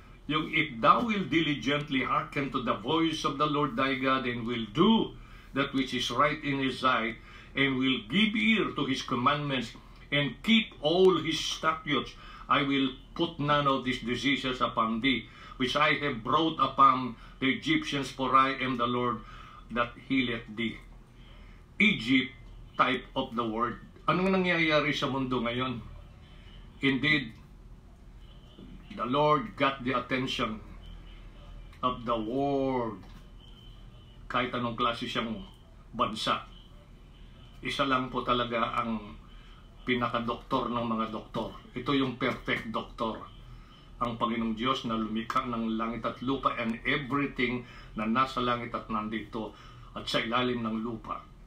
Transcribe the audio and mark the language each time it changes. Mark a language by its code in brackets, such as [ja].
[en] yung if thou will diligently hearken to the voice of the Lord thy God and will do that which is right in his sight and will give ear to his commandments and keep all his statutes, I will put none of these diseases upon thee, which I have brought upon the Egyptians, for I am the Lord that healeth thee. Egypt, type of the word. [tl] Anong nangyayari sa mundo ngayon? [en] Indeed, the Lord got the attention of the world. [tl] Kahit anong klase siyang bansa. Isa lang po talaga ang pinakadoktor ng mga doktor. Ito yung perfect doktor. ang Panginoong Diyos na lumikha ng langit at lupa [en] and everything [tl] na nasa langit at nandito at sa ilalim ng lupa.